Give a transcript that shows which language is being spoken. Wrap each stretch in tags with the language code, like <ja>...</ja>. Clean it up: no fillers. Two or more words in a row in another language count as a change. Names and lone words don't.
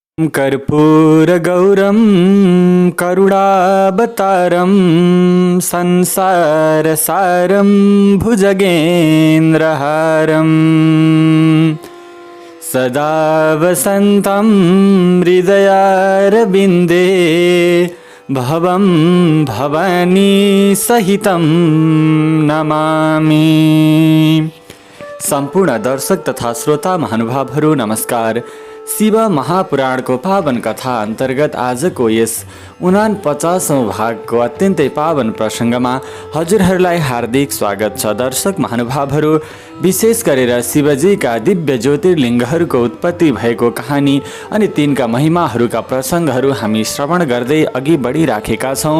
<sa>कर्पूरगौरं करुणावतारं संसारसारं भुजगेन्द्रहारं सदा वसन्तं हृदयारविन्दे भवं भवानी सहितं नमामि।</sa> <ne>सम्पूर्ण दर्शक तथा श्रोता महानुभावहरू नमस्कार। शिव महापुराणको पावन कथा अन्तर्गत आजको यस 49औं भागको अत्यन्तै पावन प्रसङ्गमा हजुरहरूलाई हार्दिक स्वागत छ। दर्शक महानुभावहरू, विशेष गरेर शिवजीका दिव्य ज्योतिर्लिङ्गहरूको उत्पत्ति भएको कहानी अनि तिनका महिमाहरूका प्रसङ्गहरू हामी श्रवण गर्दै अघि बढिराखेका छौँ।</ne>